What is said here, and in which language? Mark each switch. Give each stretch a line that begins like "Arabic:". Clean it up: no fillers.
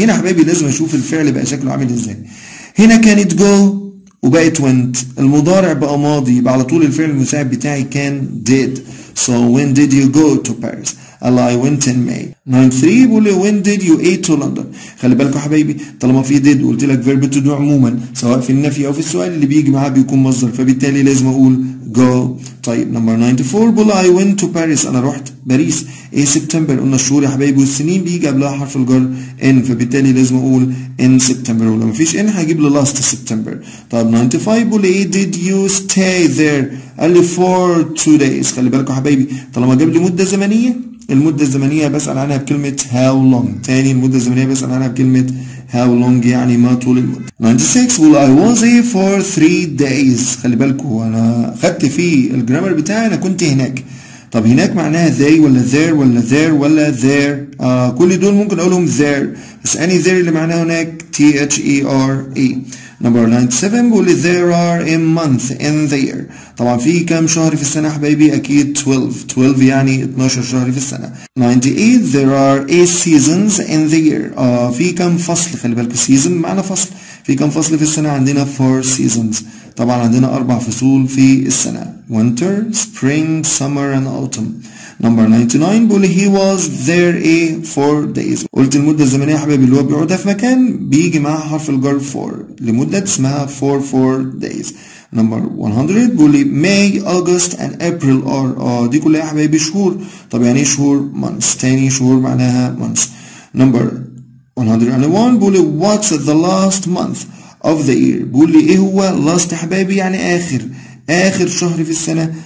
Arabic: هنا يا حبايبي لازم أشوف الفعل بقى شكله عامل إزاي. هنا كانت go وبقت went، المضارع بقى ماضي، يبقى على طول الفعل المساعد بتاعي كان did.
English: so when did you go to Paris؟
Arabic: قال
English: I went in May.
Arabic: 93 بيقول لي
English: when did you eat to London؟
Arabic: خلي بالكوا يا حبايبي طالما في did وقلت لك verb to do عموما سواء في النفي او في السؤال اللي بيجي معاه بيكون مصدر، فبالتالي لازم اقول go.
English: طيب نمبر 94 بيقول I went to Paris.
Arabic: انا رحت باريس. ايه سبتمبر؟ قلنا الشهور يا حبايبي والسنين بيجي قبلها حرف الجر in، فبالتالي لازم اقول in September، ولو مفيش in هجيب لي last September. طيب 95 بيقول لي ايه
English: did you stay there؟
Arabic: قال لي
English: for 2 days.
Arabic: خلي بالكوا يا حبايبي طالما جاب لي مدة زمنية، المدة الزمنية بسأل عنها بكلمة how long. تاني المدة الزمنية بسأل عنها بكلمة how long يعني ما طول المدة.
English: 96 بيقول I was here for 3 days.
Arabic: خلي بالكوا أنا خدت في الجرامر بتاعي أنا كنت هناك. طب هناك معناها they ولا there ولا there ولا there؟ كل دول ممكن أقولهم there، بس أني there اللي معناها هناك THERE.
English: Number 97 بيقول لي there are a month in the year.
Arabic: طبعا في كام شهر في السنة يا حبايبي؟ أكيد 12 يعني 12 شهر في السنة.
English: 98 there are 8 seasons in the year.
Arabic: في كام فصل؟ خلي بالكوا season معنى فصل، في كام فصل في السنة؟ عندنا 4 seasons. طبعا عندنا 4 فصول في السنة
English: winter, spring, summer and autumn. Number 99 بيقول لي he was there 4 days.
Arabic: قلت المدة الزمنية يا حبايبي اللي هو بيقعدها في مكان بيجي معاها حرف الجر for لمدة اسمها 4 days. نمبر 100 بيقول لي
English: May, August and April are
Arabic: دي كلها يا حبايبي شهور. طب يعني ايه شهور؟ months. تاني شهور معناها months. نمبر 101 بيقول لي
English: what's the last month of the year؟
Arabic: بيقول لي ايه هو last يا حبايبي؟ يعني آخر شهر في السنة.